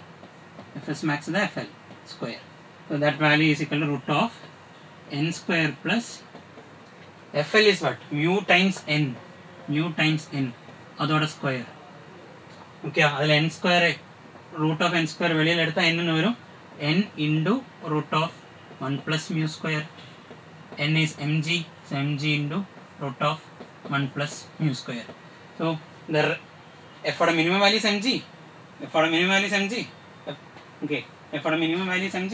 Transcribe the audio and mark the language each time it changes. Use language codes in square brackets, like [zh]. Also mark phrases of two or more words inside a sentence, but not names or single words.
[en] Fs max is the Fl square. So that value is equal to root of n square plus Fl is what? Mu times n. Mu times n. Adoda square. Okay, adil n square root of n square [ml] വെളിയിൽ എടുത്ത [en] n [ml] ന് വരും [en] n into root of 1 plus mu square. N is mg, so mg into root of 1 plus mu square. So the F oda minimum value is mg. F oda minimum value is mg. Okay, F oda minimum value is mg.